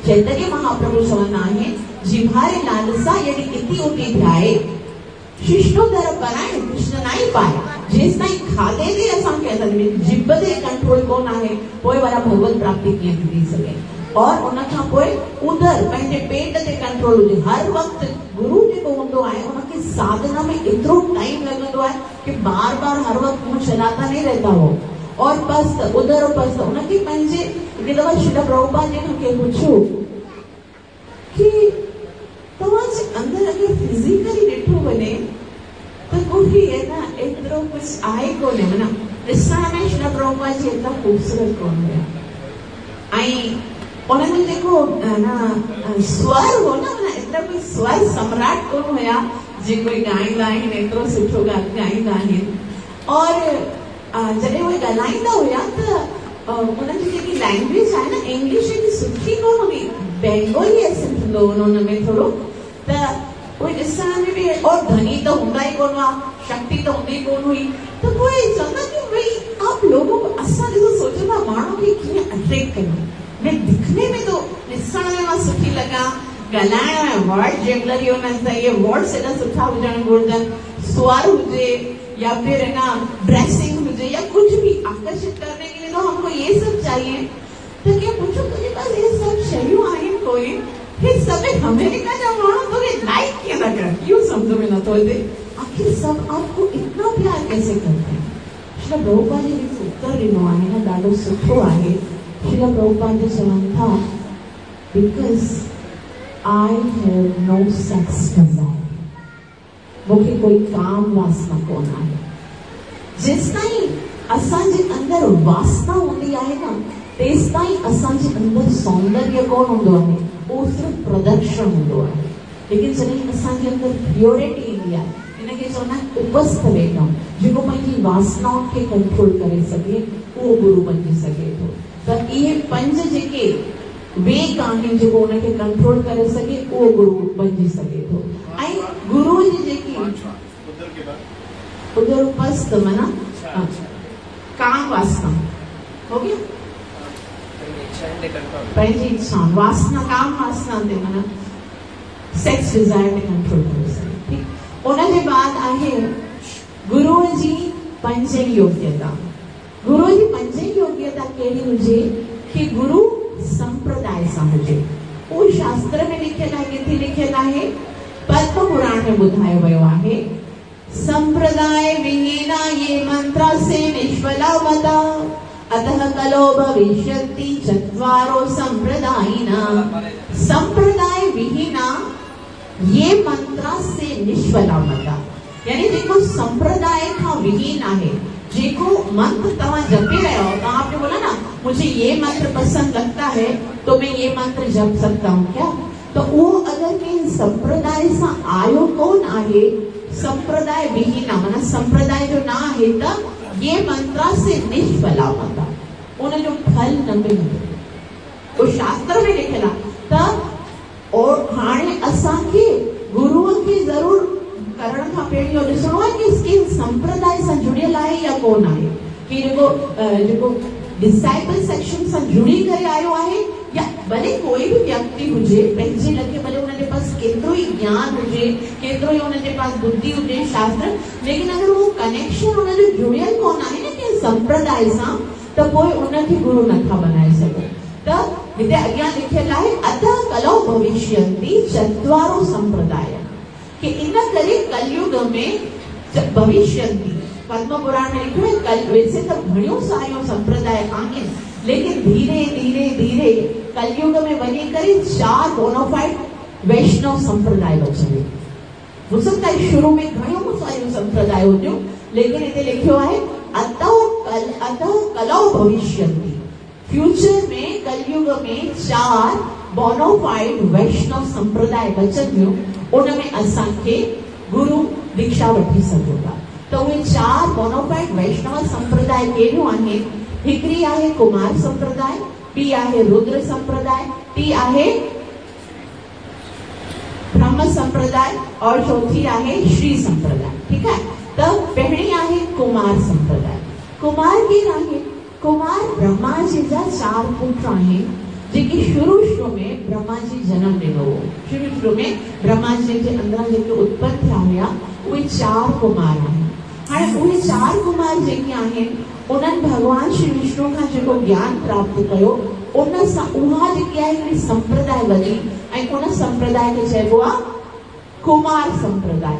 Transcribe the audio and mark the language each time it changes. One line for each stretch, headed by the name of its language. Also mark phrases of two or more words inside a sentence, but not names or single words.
Sindhi: चैतन्य महाप्रभु चवंदा आहिनि,
Bangla: জিভারে লালসা যদি ইতি উতি ধ্যায়ে শিষ্টোদর পরায়ণ কৃষ্ণ নাই পায়।
Sindhi: जेसि ताईं खाधे ते असांखे जिभ ते कंट्रोल कोन आहे, पोइ वारा भगवत प्राप्ति कीअं थी सघे। और उनखां पोइ उदर, पंहिंजे पेट ते कंट्रोल हुजे। हर वक़्तु गुरु जेको हूंदो आहे उनखे साधना में एतिरो टाइम लॻंदो आहे कि बार बार हर वक़्त मुंहुं
Hindi: चलाता नहीं रहता हो।
Sindhi: और पस्त, उदर और पस्त, उनखे पंहिंजे हिकु दफ़ा श्रील प्रभुपाद जी खां कंहिं पुछियो कि तव्हांजे अंदरि अगरि फिज़िकली ॾिठो वञे त कोई है ना एतिरो कुझु आहे कोन्हे, माना ॾिसण में श्रील प्रभुपाद जी एतिरा ख़ूबसूरत कोन हुया। ऐं उन्हनि जेको स्वर हो न, माना एतिरा कोई स्वर सम्राट कोन हुया जेको ॻाईंदा आहिनि, एतिरो सुठो ॻाईंदा आहिनि। और जॾहिं उहे ॻाल्हाईंदा हुया त उन्हनि जी जेकी लैंग्वेज आहे न, इंग्लिश एॾी सुठी कोन हुई,
English: Bengali accent
Sindhi: हूंदो हुन में थोरो, त उहे ॾिसण में बि, और धनी त हूंदा ई कोन हुआ, शक्ति त हूंदी कोन हुई। त पोइ चवंदा कि भई
Hindi: आप लोगों को,
Sindhi: असां ॾिसो सोचंदा माण्हू खे कीअं अट्रैक्ट कयूं।
Hindi: मैं दिखने में तो
Sindhi: ॾिसण में मां सुठी लॻां, ॻाल्हाइण में वर्ड जेमलरी हुननि सां इहे वर्ड्स एॾा सुठा हुजणु घुरिजनि, स्वर हुजे
Hindi: या फिर है ना ड्रेसिंग हुजे या कुछ भी आकर्षित करने के लिए तो हमको ये सब चाहिए। तो क्या पूछो तुझे पास ये सब
Sindhi: शयूं आहिनि कोई, हे सभु अमेरिका जा माण्हू तोखे लाइक कीअं था कनि, इहो सम्झ में नथो अचे।
Hindi: आखिर सब आपको इतना प्यार कैसे करते हैं।
Sindhi: श्री प्रभुपाद जी हिकु उत्तर ॾिनो आहे न, ॾाढो सुठो आहे। श्री प्रभुपाद जी चवनि था,
English: because I have no sex desire,
Sindhi: मूंखे कोई काम वासना कोन आहे। जेसि ताईं असांजे अंदरि वासना हूंदी आहे न, तेसि ताईं असांजे अंदरि सौंदर्य कोन हूंदो आहे, उहो सिर्फ़ु प्रदर्शन हूंदो आहे। लेकिन जॾहिं असांजे अंदरि प्योरिटी ईंदी आहे, हिनखे चवंदा आहिनि उपस्थ वेठम, जेको पंहिंजी वासनाउनि खे कंट्रोल करे सघे, उहो गुरु बणिजी सघे थो। त इहे 5 जेके वेग आहिनि जेको उनखे कंट्रोल करे सघे, उहो गुरु बणिजी सघे थो। ऐं गुरु जी जेकी उदर उपस्थ, माना काम वासना
Hindi: हो गया,
Sindhi: पंहिंजी इच्छा वासना, काम वासना ते माना
English: sex desire
Sindhi: ते कंट्रोल करे सघे। ठीक, उनजे बाद आहे गुरु जी 5 योग्यता। गुरु जी 5 योग्यता कहिड़ी हुजे कि गुरु संप्रदाय सां हुजे। उहो शास्त्र में लिखियल आहे, किथे लिखियल आहे, पद्म पुराण में ॿुधायो वियो आहे,
Sanskrit: संप्रदाय विहीना ये मंत्र से निष्फला मता, अतः कलो भविष्यति चत्वारो संप्रदायिना। संप्रदाय विहीना ये मंत्र से निष्फला मता,
Sindhi: यानी जेको संप्रदाय खां विहीन आहे, जेको मंत्र तव्हां जपे रहे हो, तव्हां
Hindi: आपने बोला ना मुझे ये मंत्र पसंद लगता है तो मैं ये मंत्र जप सकता हूँ क्या, तो वो अगर
Sindhi: कंहिं संप्रदाय सां आयो कोन आहे, संप्रदाय विहीन, माना संप्रदाय जो ना आहे, त
Sanskrit: ये मंत्र से निष्फला मता,
Sindhi: उनजो फल न मिलंदो। तो शास्त्र में लिखियल आहे। त और हाणे असांखे गुरुअ खे ज़रूर करण खां पहिरीं इहो ॾिसणो आहे कि इसके संप्रदाय सां जुड़ियल आहे या कोन आहे, कि जेको डिसाइपल सेक्शन सां जुड़ी करे आयो आहे, या भले कोई भी व्यक्ति हुजे, पंहिंजे लखे भले उनजे पास केतिरो ई ज्ञान हुजे, केतिरो ई उनजे पास बुद्धि हुजे, शास्त्र, लेकिन
Hindi: अगर वो
Sindhi: कनेक्शन उनजो जुड़ियल कोन आहे न कि संप्रदाय सां, त पोइ उनखे गुरु नथा बनाए सघो। त हिते अॻियां लिखियल आहे
Sanskrit: अतः कलौ भविष्यन्ति चत्वारो संप्रदाय
Sindhi: कि इन करे कलयुग में भविष्यन्ति पद्म पुराण
Hindi: में लिखो है वैसे तो
Sindhi: घणियों सारियों संप्रदाय आहिनि लेकिन धीरे धीरे धीरे कलयुग में वञी करे 4 बोनाफाइड वैष्णव संप्रदाय बचे।
Hindi: हो सकता है शुरू में
Sindhi: घणियों सारियों संप्रदाय हुजूं लेकिन इते लिखियो आहे
Sanskrit: अतः कलौ भविष्यन्ति
Sindhi: फ्यूचर में कलयुग में 4 बोनाफाइड वैष्णव संप्रदाय बचंदियूं उनमें असांखे गुरु दीक्षा वठी सघूं था। तो उहे 4 बोनाफाइड वैष्णव संप्रदाय कहिड़ियूं आहिनि? हिकिड़ी आहे कुमार संप्रदाय, ॿी आहे रुद्र संप्रदाय, टी आहे ब्रह्म संप्रदाय और चौथी आहे श्री संप्रदाय।
Hindi: ठीक है,
Sindhi: तो पहिरीं आहे कुमार संप्रदाय। कुमार केरु आहे? कुमार ब्रह्मा जी जा 4 पुट आहिनि जेके शुरू में ब्रह्मा जी जन्म ॾिनो हो। शुरू में ब्रह्मा जी जे अंदरां जेके उत्पन्न थिया हुआ उहे 4 कुमार आहिनि। हाणे उहे 4 कुमार जेके आहिनि उन्हनि भगवान श्री विष्णु खां जेको ज्ञान प्राप्त कयो उन सां उहा जेकी आहे हिकिड़ी संप्रदाय वधी ऐं उन संप्रदाय खे चइबो आहे कुमार संप्रदाय।